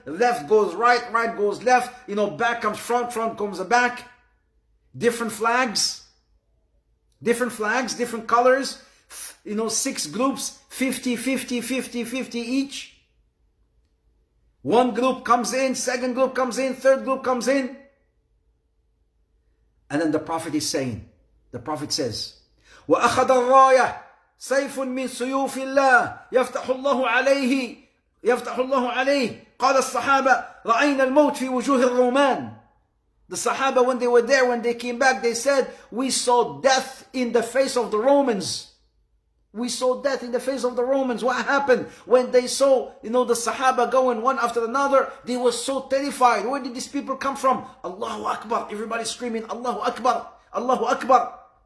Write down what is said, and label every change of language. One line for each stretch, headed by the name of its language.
English: Left goes right, right goes left, back comes front, front comes the back. Different flags, different colors, 6 groups, 50 each. One group comes in, second group comes in, third group comes in. And then the Prophet is saying, the Prophet says,
Arabic: وأخذ الراية سيف من سيوف الله يفتح الله عليه يفتح الله عليه قال الصحابة رأينا الموت في وجوه الرومان.
English: The Sahaba, when they were there, when they came back, they said, we saw death in the face of the Romans. We saw death in the face of the Romans. What happened? When they saw, the Sahaba going one after another, they were so terrified. Where did these people come from? Allahu Akbar. Everybody screaming, Allahu Akbar, Allahu Akbar.